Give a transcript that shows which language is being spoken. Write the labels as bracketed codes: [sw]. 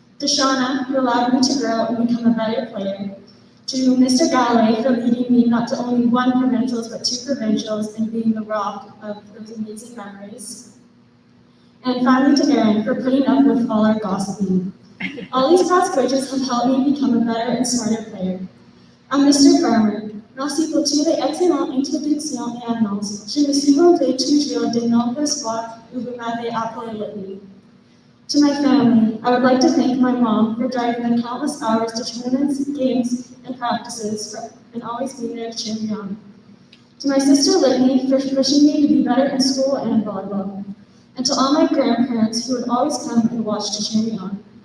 [en] To Shauna, who allowed me to grow and become a better player. To Mr. Galloway for leading me not to only 1 provincials but 2 provincials and being the rock of those amazing memories. And finally to Erin for putting up with all our gossiping. All these past coaches have helped me become a better and smarter player. Mr. [fr] Farmer, merci pour toutes les excellentes introductions et annonces. Je me suis rendu toujours de nombreuses fois où vous m'avez appelé Whitney. [en] To my family, I would like to thank my mom for driving the countless hours to tournaments, games, and practices and always being there to cheer me on. To my sister Whitney for pushing me to be better in school and volleyball. And to all my grandparents who would always come and watch to cheer me on.